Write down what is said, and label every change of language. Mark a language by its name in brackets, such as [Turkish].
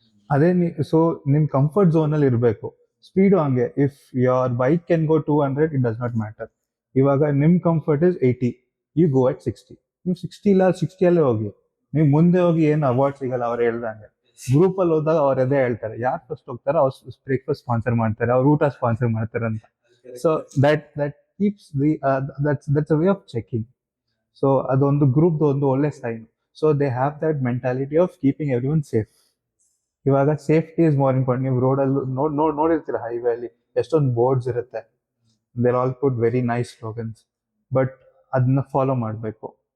[Kannada] ಅದೇ ಸೊ ನಿಮ್ comfort zone ಅಲ್ಲಿ ಇರಬೇಕು. [English] Speed ಹಂಗೆ, if your bike can go 200, it does not matter. ಇವಾಗ ನಿಮ್ comfort is 80, you go at 60. [Kannada] ನೀವು 60 ಇಲ್ಲ 60 ಅಲ್ಲೇ ಹೋಗಿ. ನೀವು ಮುಂದೆ ಹೋಗಿ ಏನು ಅವಾರ್ಡ್ ಸಿಗಲ್ಲ. ಅವ್ರು ಹೇಳ್ದಂಗೆ ಗ್ರೂಪ್ ಅಲ್ಲಿ ಹೋದಾಗ ಅವ್ರು ಅದೇ ಹೇಳ್ತಾರೆ, ಯಾರು ಫಸ್ಟ್ ಹೋಗ್ತಾರೆ ಅವ್ರು ಬ್ರೇಕ್ಫಾಸ್ಟ್ ಸ್ಪಾನ್ಸರ್ ಮಾಡ್ತಾರೆ, ಅವ್ರು ಊಟ ಸ್ಪಾನ್ಸರ್ ಮಾಡ್ತಾರೆ ಅಂತ. [English] So that keeps that's a way of checking. [Kannada] So ಅದೊಂದು ಗ್ರೂಪ್ ಒಂದು ಒಳ್ಳೆ sign. [English] So they have that mentality of keeping everyone safe. ಇವಾಗ safety is more important. [Kannada] ನೀವು ರೋಡಲ್ಲಿ ನೋಡಿರ್ತೀರ ಹೈವೇ ಅಲ್ಲಿ ಎಷ್ಟೊಂದು ಬೋರ್ಡ್ಸ್ ಇರುತ್ತೆ, [English] they all put very nice slogans, [Kannada] but ಅದನ್ನ ಫಾಲೋ ಮಾಡಬೇಕು.